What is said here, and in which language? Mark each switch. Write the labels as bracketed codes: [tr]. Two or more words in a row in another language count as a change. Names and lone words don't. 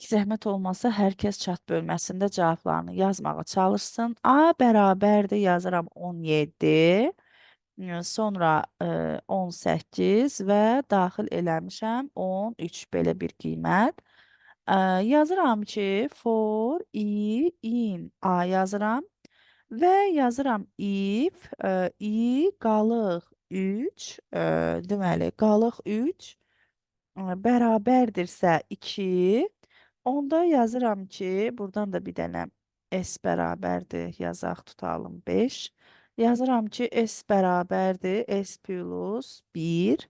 [az] Zəhmət olmasa hər kəs chat bölməsində cavablarını yazmağa çalışsın. A bərabərdir yazıram 17. Sonra 18 və daxil eləmişəm 13 belə bir qiymət. Yazıram ki, [en] for i in a [az] yazıram və yazıram if i qalıq 3, deməli qalıq 3 bərabərdirsə 2, onda yazıram ki, buradan da bir dənə S bərabərdir, yazaq tutalım 5. Yazıram ki, S bərabərdir, S plus 1.